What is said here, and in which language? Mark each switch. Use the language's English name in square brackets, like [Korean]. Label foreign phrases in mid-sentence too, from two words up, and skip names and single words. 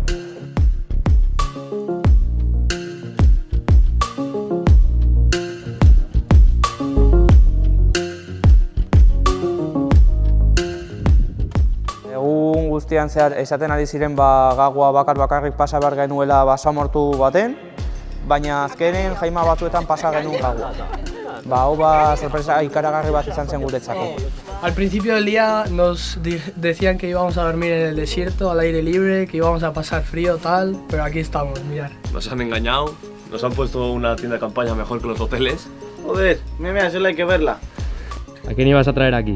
[Basque] Egun guztian zehar esaten ari ziren gagoa bakarrik pasa behar genuela basamortu baten, baina azkenen jaima batzuetan pasa genuen gagoa. Hau sorpresa ikaragarri bat izan zen guretzako. [Spanish] Al principio del día nos decían que íbamos a dormir en el desierto, al aire libre, que íbamos a pasar frío, tal, pero aquí estamos, mirad. Nos han engañado, nos han puesto una tienda de campaña mejor que los hoteles. Joder, mira, solo hay que verla. ¿A quién ibas a traer aquí?